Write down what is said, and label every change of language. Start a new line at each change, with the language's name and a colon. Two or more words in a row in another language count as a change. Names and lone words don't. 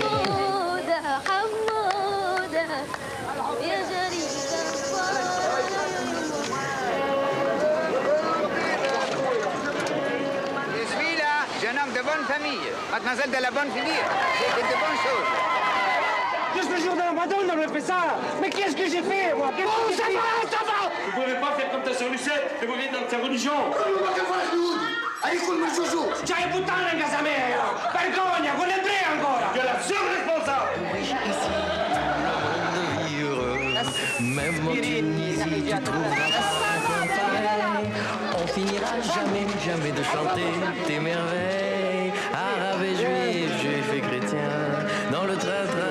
French: De bonne famille, mademoiselle de la bonne figure, c'est de bonnes choses. Juste le jour de Ramadan, on aurait fait ça. Mais qu'est-ce que j'ai fait, moi? Oh, ça va. Vous pouvez pas faire comme ta sœur Lucette, et vous venez dans ta religion.
Italian: C'hai puttana in casa mia! Vergogna, con le tre ancora!
French: Tu es la seule responsable! Même en Tunisie, tu trouveras pas comme pareil. On finira jamais de chanter tes merveilles. Arabes et juifs, juifs et chrétiens, dans le train-train.